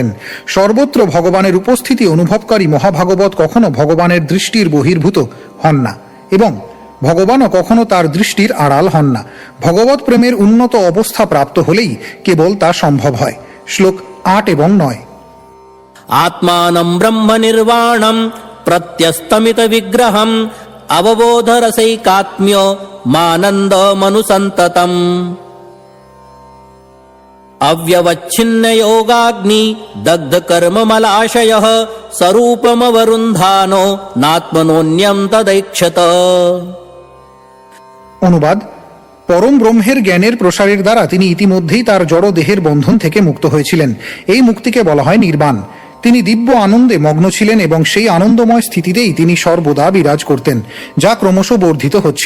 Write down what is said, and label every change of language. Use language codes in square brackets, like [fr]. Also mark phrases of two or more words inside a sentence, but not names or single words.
[bn] সর্বত্র ভগবানের উপস্থিতি অনুভবকারী মহাভাগবত কখনো ভগবানের দৃষ্টির বহির্ভূত হন না এবং ভগবানও কখনো তার দৃষ্টির আড়াল হন না। ভগবত প্রেমের উন্নত অবস্থা প্রাপ্ত হলেই কেবল তা সম্ভব হয়। শ্লোক 8 এবং 9। [sa] आत्मानं ब्रह्म निर्वाणं प्रत्यस्तमित विग्रहम् अवबोध रसैकात्म्य मानन्दमनुसन्ततम् अव्यवच्छिन्न योगाग्नि दग्ध कर्ममलाशयः स्वरूपमवरुन्धानो नात्मनोऽन्यं तदैक्षत। [bn] অনুবাদ: পরম ব্রহ্মের জ্ঞানের প্রসারের দ্বারা তিনি ইতিমধ্যেই তার জড় দেহের বন্ধন থেকে মুক্ত হয়েছিলেন। এই মুক্তিকে বলা হয় নির্বাণ। তিনি দিব্য আনন্দে মগ্ন ছিলেন এবং সেই আনন্দময় স্থিতিতেই তিনি সর্বদা বিরাজ করতেন, যা ক্রমশ বর্ধিত হচ্ছিল।